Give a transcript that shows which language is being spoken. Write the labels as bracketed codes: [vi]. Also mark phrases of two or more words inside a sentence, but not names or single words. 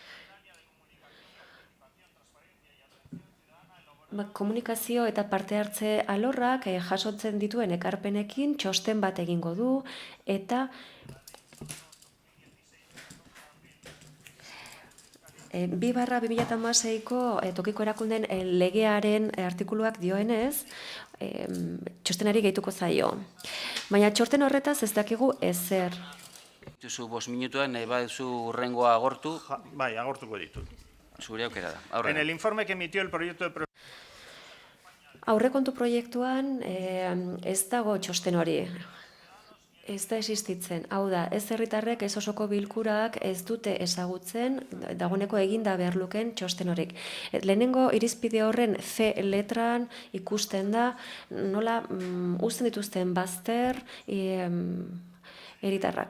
[eu] Komunikazio eta parte hartze alorrak jasotzen dituen ekarpenekin txosten bat egingo du eta 2/2016ko tokiko erakundeen legearen artikuluak dioenez, txostenari gehituko zaio. Baina txorten horretaz ez dakigu ezer. Duzu 5 minutuan, nahi baduzu hurrengoa agortu? Bai, agortuko ditut. zure aukera da. [es] En [eu] Aurrera. [es] el informe que emitió el proyecto de... [eu] Aurrekontu proiektuan ez dago txosten hori. Ez da existitzen. Hau da, ez herritarrek, ez osoko bilkurak ez dute ezagutzen dagoeneko eginda behar luken txosten horik. Lehenengo irizpide horren C letran ikusten da nola uzten dituzten bazter herritarrak.